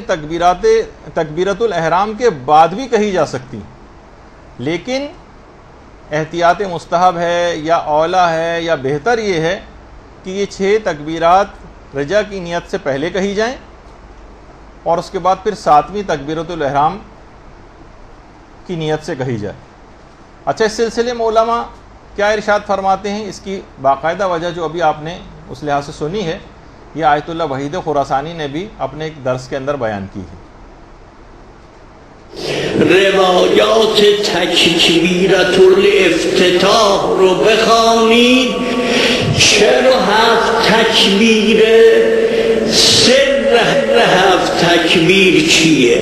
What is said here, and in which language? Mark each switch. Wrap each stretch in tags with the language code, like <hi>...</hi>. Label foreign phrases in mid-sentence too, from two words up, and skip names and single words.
<hi>तकबीरतुल एहराम के बाद भी कही जा सकती, लेकिन एहतियात मुस्तहब है या औला है या बेहतर ये है कि ये 6 तकबीरात रजा की नियत से पहले कही जाएं और उसके बाद फिर 7वीं तकबीरतुल एहराम की नियत से कही जाए। अच्छा, इस सिलसिले में उलमा क्या इरशाद फरमाते हैं, इसकी बाकायदा वजह जो अभी आपने उस लिहाज से सुनी है, ये आयतुल्लाह वहीद खुरासानी ने भी अपने एक दर्स के अंदर बयान की है।</hi> <fa>روایات تکبیرة الافتتاح رو بخوانید. چرا 7 تکبیر؟ سر 7 تکبیر چیه؟</fa>